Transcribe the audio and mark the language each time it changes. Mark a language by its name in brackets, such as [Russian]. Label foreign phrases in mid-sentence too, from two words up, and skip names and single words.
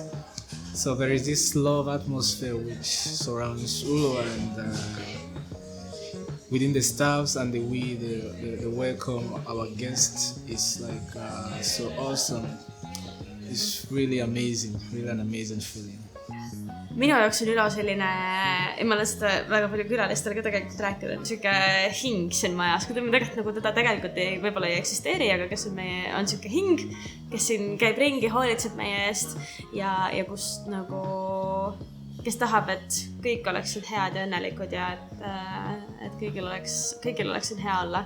[English] So there is this love atmosphere which surrounds Ulo, and within the staffs and the way they welcome our guests is like so awesome. It's really amazing, really an amazing feeling. [Estonian] Minu jaoks on Ülo selline, ma olen seda väga palju külalistele ka tegelikult rääkinud, siuke hing siin majas, kui me tegelikult nagu teda tegelikult võib-olla ei eksisteeri, aga kes on siuke hing, kes siin käib ringi, hoolitseb meie eest ja kus nagu, kes tahab, et kõik oleksid head ja õnnelikud ja et kõigil oleks siin hea olla.